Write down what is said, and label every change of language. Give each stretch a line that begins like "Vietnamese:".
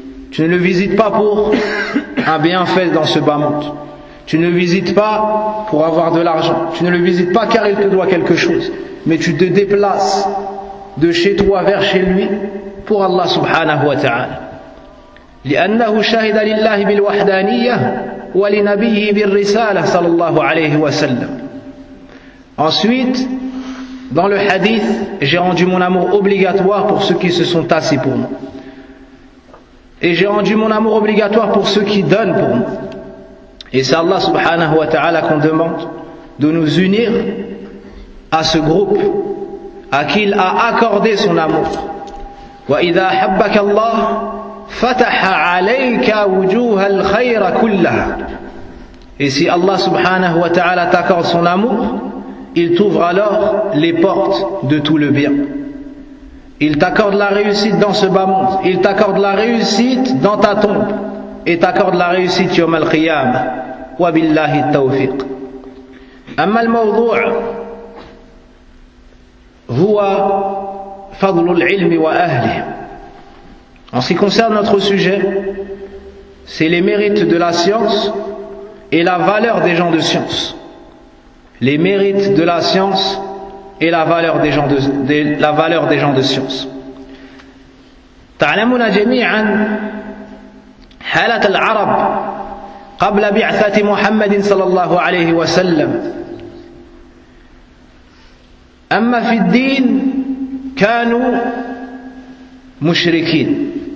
French: Tu ne le visites pas pour un bienfait dans ce bas monde. Tu ne le visites pas pour avoir de l'argent. Tu ne le visites pas car il te doit quelque chose. Mais tu te déplaces de chez toi vers chez lui pour Allah subhanahu wa ta'ala.
Arabic: لأنه شهد لله بالوحدانية ولنبيه بالرسالة صلى الله عليه وسلم.
French: Ensuite, dans le hadith, j'ai rendu mon amour obligatoire pour ceux qui se sont assis pour moi. Et j'ai rendu mon amour obligatoire pour ceux qui donnent pour moi. Et c'est Allah subhanahu wa ta'ala qu'on demande de nous unir à ce groupe à qui il a accordé son amour.
Arabic: وَإِذَا حَبَّكَ اللَّهُ فَتَحَ عَلَيْكَ وُجُوهَ الْخَيْرَ كُلَّهَا.
French: Et si Allah subhanahu wa ta'ala t'accorde son amour, il t'ouvre alors les portes de tout le bien. Il t'accorde la réussite dans ce bas monde, il t'accorde la réussite dans ta tombe, et t'accorde la réussite
Arabic: يوم القيامة. وبالله التوفيق. أما الموضوع هو فضل العلم وأهله.
French: En ce qui concerne notre sujet, c'est les mérites de la science et la valeur des gens de science. Les mérites de la science et la valeur des gens de la valeur des gens de science.
Arabic: تعلمون جميعا حالة العرب قبل بعثة محمد صلى الله عليه وسلم. أما في الدين كانوا مشركين.